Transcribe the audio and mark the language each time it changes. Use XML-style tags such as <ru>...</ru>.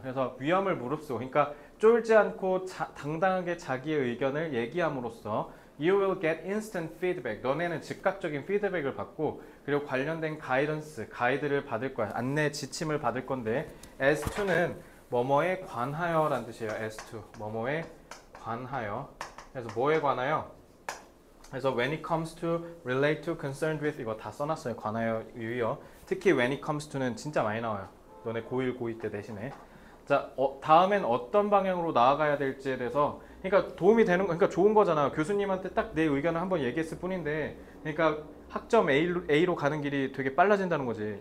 <ko>그래서 위험을 무릅쓰고, 그러니까 쫄지 않고 당당하게 자기의 의견을 얘기함으로써</ko> <en>you will get instant feedback.</en> <ko>너네는 즉각적인 피드백을 받고, 그리고 관련된 가이드를 받을 거야. 안내 지침을 받을 건데, as to는 뭐뭐에 관하여 라는 뜻이에요. as to, 뭐뭐에 관하여. 그래서 뭐에 관하여? 그래서 when it comes to, relate to, concerned with, 이거 다 써놨어요. 관하여, 유의어. 특히 when it comes to는 진짜 많이 나와요. 너네 고1, 고2 때 대신에. 자, 다음엔 어떤 방향으로 나아가야 될지에 대해서, 그러니까 도움이 되는 거, 그러니까 좋은 거잖아. 교수님한테 딱 내 의견을 한번 얘기했을 뿐인데, 그러니까 학점 A로 가는 길이 되게 빨라진다는 거지.</ko>